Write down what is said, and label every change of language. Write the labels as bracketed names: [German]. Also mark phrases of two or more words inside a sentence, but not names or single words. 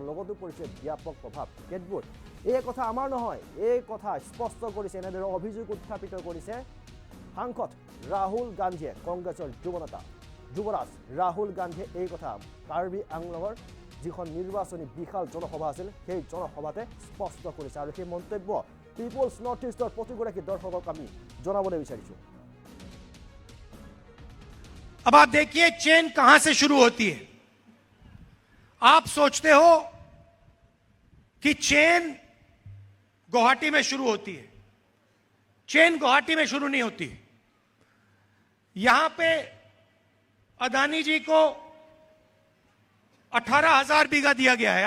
[Assamese] লগতো পৰিছে ব্যাপক প্ৰভাৱ কেতবোৰ এই কথা আমাৰ নহয় এই কথা স্পষ্ট কৰিছে এনেদৰে অভিযোগ উত্থাপিত কৰিছে সাংসদ ৰাহুল গান্ধীয়ে কংগ্ৰেছৰ যুৱৰাজ ৰাহুল গান্ধীয়ে এই কথা কাৰ্বি আংলঙৰ যিখন নিৰ্বাচনী বিশাল জনসভা আছিল সেই জনসভাতে স্পষ্ট কৰিছে আৰু সেই মন্তব্য পিপলছ নৰ্থ ইষ্টৰ প্ৰতিগৰাকী দৰ্শকক আমি জনাবলৈ বিচাৰিছোঁ [Hindi] अब आप देखिए चेन कहां से शुरू होती है। आप सोचते हो कि चेन गुवाहाटी में शुरू होती है। चेन गुवाहाटी में शुरू नहीं होती। यहां पे अदानी जी को 18,000 बीघा दिया गया है।